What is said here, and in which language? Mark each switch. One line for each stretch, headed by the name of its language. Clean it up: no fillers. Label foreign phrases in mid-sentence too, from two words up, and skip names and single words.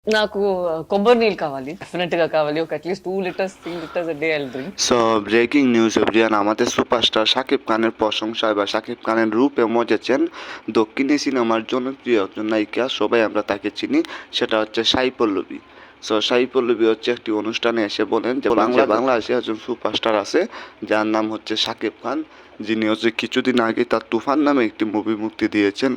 Telugu: నాకు కొబ్బరి నీళ్ళు కావాలి. డెఫినిట్‌గా కావాలి. ఒక
English: at least 2 liters, 3 liters a day I will drink. So breaking news everyone,
Bangla: আমাদের সুপারস্টার শাকিব খানের প্রশংসায় বা শাকিব খানের রূপে মজেছেন দক্ষিণী সিনেমার জনপ্রিয় একজন নায়িকা, সবাই আমরা তাকে চিনি, সেটা হচ্ছে সাই পল্লবী। সো সাই পল্লবী হচ্ছে একটি অনুষ্ঠানে এসে বলেন যে বাংলাদেশে একজন সুপারস্টার আছে যার নাম হচ্ছে শাকিব খান, যিনি হচ্ছে কিছুদিন আগে তার তুফান নামে একটি মুভি মুক্তি দিয়েছেন।